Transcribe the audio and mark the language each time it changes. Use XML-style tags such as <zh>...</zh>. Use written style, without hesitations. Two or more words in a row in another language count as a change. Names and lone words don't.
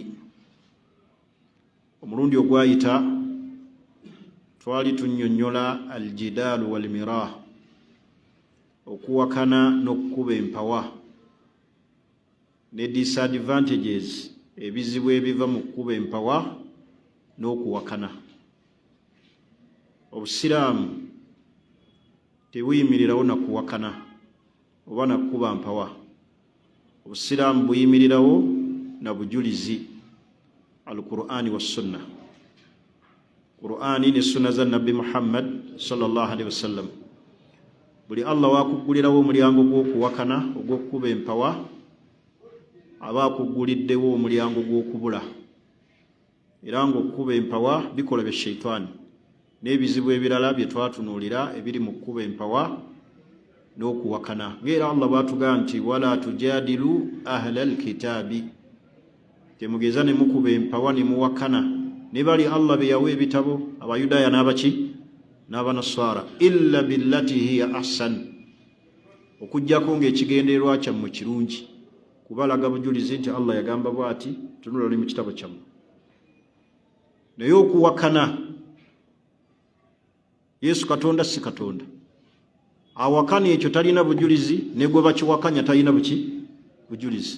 <lg>Omulundi ogwayita twali tunnyonnyola</lg> <ar>الجدال والمراء,</ar> <lg>okuwakana n'okkuba empawa ne disadvantages, ebizibu ebiva mu kkuba empawa n'okuwakana. Obusiraamu tebuyimirirawo na kuwakana oba na kkuba mpawa. Obusiraamu buyimirirawo na bujulizi,</lg> <ar>القرآن والسنة.</ar> <lg>Qur'ani ne sunna za Nabbi Muhammad</lg> <ar>صلى الله عليه وسلم.</ar> <lg>Buli Allah wakugulirawo omulyango gw'okuwakana ogw'okkuba empawa, aba akuguliddewo omulyango gw'okubula. Era ng'okkuba empawa bikola bya sheitaani n'ebizibu ebirala bye twatunuulira ebiri mu kkuba empawa n'okuwakana. Ng'era Allah bw'atugamba nti</lg> <ar>ولا تجادلوا أهل الكتاب,</ar> <lg>temugeza ne mukuba empawa ne muwakana ne bali Allah be yawa ebitabo, Abayudaaya n'abaki n'Abanaswara,</lg> <ar>إلا بالتي هي أحسن,</ar> <lg>okujjako ng'ekigendererwa kyammwe kirungi, kubalaga bujulizi nti Allah yagamba bw'ati, tunula oli mu kitabo kyammwe. Naye okuwakana, Yesu Katonda si Katonda. Awakani ekyo talina bujulizi, ne gwe bakiwakanya talina bujulizi.</lg>